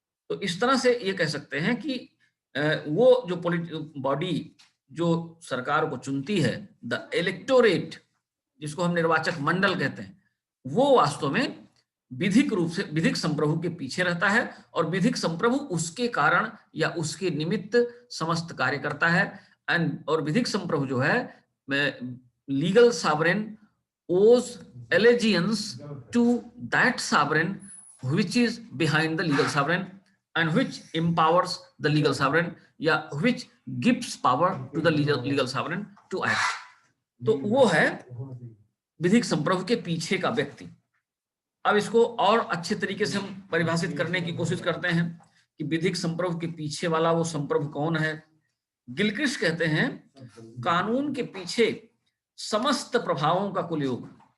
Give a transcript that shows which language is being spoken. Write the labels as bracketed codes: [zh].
[hi] तो इस तरह से ये कह सकते हैं कि वो जो बॉडी जो सरकार को चुनती है, द इलेक्टोरेट, जिसको हम निर्वाचक मंडल कहते हैं, वो वास्तव में विधिक रूप से विधिक संप्रभु के पीछे रहता है और विधिक संप्रभु उसके कारण या उसके निमित्त समस्त कार्य करता है। और विधिक संप्रभु जो है [en] legal sovereign owes allegiance to that sovereign which is behind the legal sovereign and which empowers the legal sovereign, या which gives power to the legal sovereign to act. [hi] तो वो है विधिक संप्रभु के पीछे का व्यक्ति। अब इसको और अच्छे तरीके से हम परिभाषित करने की कोशिश करते हैं कि विधिक संप्रभु के पीछे वाला वो संप्रभु कौन है। गिलक्रिस्ट कहते हैं कानून के पीछे समस्त प्रभावों का कुल योग।